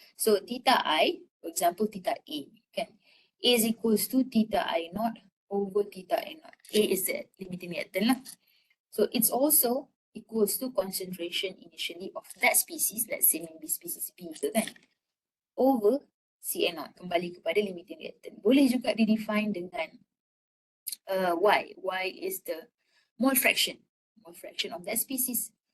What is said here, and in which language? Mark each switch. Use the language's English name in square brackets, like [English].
[English] So theta I, for example, theta A, can A is equals to theta I naught over theta I naught. A is the limiting reactant lah. So it's also equals to concentration initially of that species, let's say maybe species B ke kan, over C naught, [Malay] kembali kepada [English] limiting reactant. [Malay] Boleh juga di-define dengan Y. [English] Y is the mole fraction of that species.